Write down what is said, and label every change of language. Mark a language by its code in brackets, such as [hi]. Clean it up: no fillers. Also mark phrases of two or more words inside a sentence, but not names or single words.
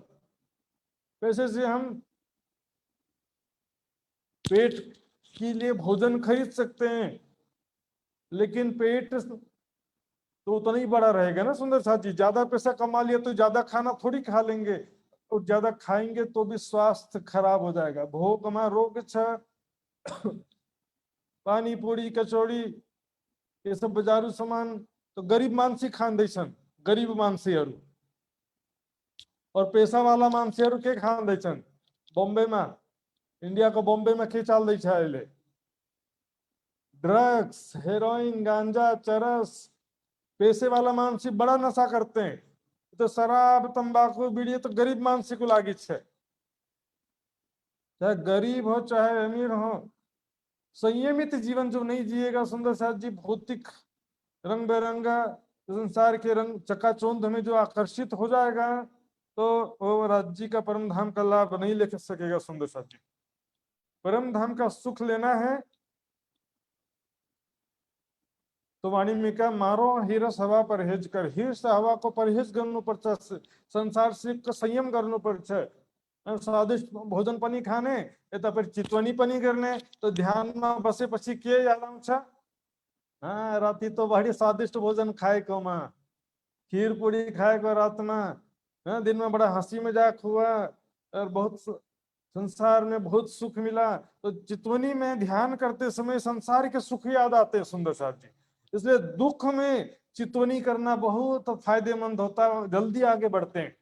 [hi] पैसे से हम पेट के लिए भोजन खरीद सकते हैं, लेकिन पेट तो उतना ही बड़ा रहेगा ना सुंदर साथ जी। ज्यादा पैसा कमा लिया तो ज्यादा खाना थोड़ी खा लेंगे, और ज्यादा खाएंगे तो भी स्वास्थ्य खराब हो जाएगा। [ne] भोकमा रोग छ, पानी पूरी कचौड़ी [hi] ये सब बजारू सामान तो [ne] गरीब मान्छे खाँदैछन्, गरीब मान्छेहरू। [hi] और पैसा वाला [ne] मान्छेहरू के खाँदैछन्? बम्बईमा, इंडियाको बम्बईमा के चल्दैछ अहिले? ड्रग्स, हेरोइन, गांजा, चरस। [hi] पैसे वाला मान्छे बड़ा नशा करते हैं, तो शराब, तंबाकू, बीड़ी तो गरीब [ne] मान्छे को लागि [hi] है। चाहे गरीब हो चाहे अमीर हो, संयमित जीवन जो नहीं जिएगा सुंदर साथ जी, भौतिक रंग बिरंगा संसार के रंग चकाचौंध में जो आकर्षित हो जाएगा, तो वो राज्य का परम धाम का लाभ नहीं ले सकेगा सुंदर साथ जी। परम धाम का सुख लेना है तो वाणी में क्या, मारो हिरस हवा परहेज कर। [ne] हिरस हवा को परहेज गर्नुपर्छ, [hi] संसार से [ne] संयम गर्नुपर्छ। स्वादिष्ट भोजन पनि खाने, यता फेरि चितवनी पनि गर्ने, तो ध्यानमा बसेपछि के याद आउँछ? राति तो बढी स्वादिष्ट भोजन खाएकोमा [hi] खीर पूरी खाएगा रात में, हाँ, दिन में बड़ा हंसी मजाक हुआ और बहुत संसार में बहुत सुख मिला। तो चितवनी में ध्यान करते समय संसार के सुख याद आते हैं सुंदर साथ जी। इसलिए दुख में चितवनी करना बहुत फायदेमंद होता है, जल्दी आगे बढ़ते हैं।